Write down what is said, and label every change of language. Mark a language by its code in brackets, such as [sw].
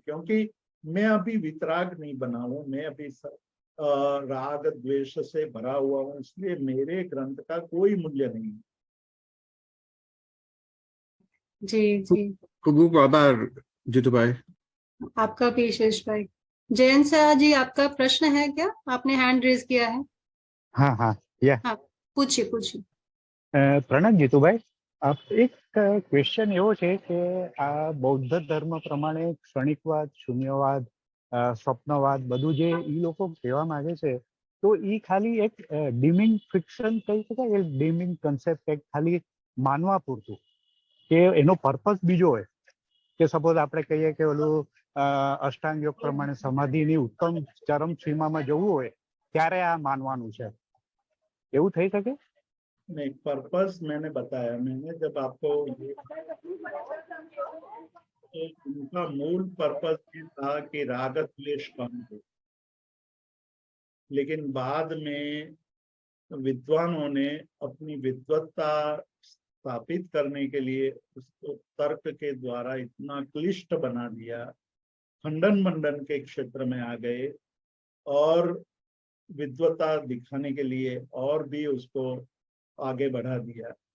[hi] क्योंकि मैं अभी वितराग नहीं बना हूं, मैं अभी राग द्वेष से भरा हुआ हूं, इसलिए मेरे ग्रंथ का कोई मूल्य नहीं। जी जी, खूब आभार जीतू भाई। आपका भी यशेष भाई। जयंत शाह जी, आपका प्रश्न है क्या? आपने हैंड रेज किया है। हाँ हाँ, या हाँ, पूछिए पूछिए। [gu] પ્રણવ જીતુભાઈ, એક ક્વેશ્ચન એવો છે કે આ બૌદ્ધ ધર્મ પ્રમાણે ક્ષણિકવાદ, શૂન્યવાદ, સ્વપ્નવાદ બધું જે ઈ લોકો કહેવા માંગે છે, તો ઈ ખાલી એક ડીમિંગ ફિક્શન કહી શકાય, એક ડીમિંગ કન્સેપ્ટ, એક ખાલી માનવા પૂરતું, કે એનો પર્પસ બીજો હોય, કે સપોઝ આપણે કહીએ કે ઓલું અષ્ટાંગ યોગ પ્રમાણે સમાધિની ઉત્તમ ચરમ સીમામાં જવું હોય ત્યારે આ માનવાનું છે, એવું થઈ શકે? [hi] नहीं, पर्पस मैंने बताया। मैंने जब आपको उनका मूल पर्पस ये था कि राग द्वेष कम हो, लेकिन बाद में विद्वानों ने अपनी विद्वत्ता स्थापित करने के लिए उसको तर्क के द्वारा इतना क्लिष्ट बना दिया, खंडन मंडन के क्षेत्र में आ गए और विद्वत्ता दिखाने के लिए और भी उसको आगे बढ़ा दिया।